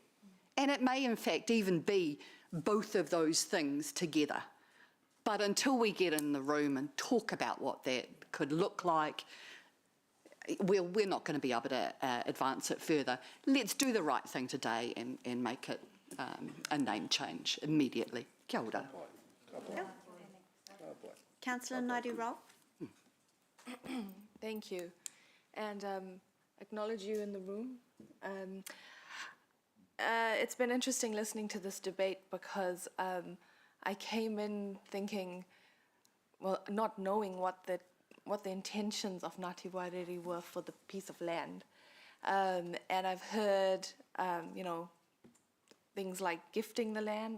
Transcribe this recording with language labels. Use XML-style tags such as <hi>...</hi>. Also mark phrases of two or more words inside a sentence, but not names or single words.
<en>And it may in fact even be both of those things together. But until we get in the room and talk about what that could look like, we're not going to be able to advance it further. Let's do the right thing today and make it a name change immediately.</en> <mi>Kia ora.</mi> <en>Councillor Naidoo-Roll. Thank you, and acknowledge you in the room. It's been interesting listening to this debate because I came in thinking, well, not knowing what the intentions of Ngāti Wairere were for the piece of land, and I've heard, you know, things like gifting the land.</en>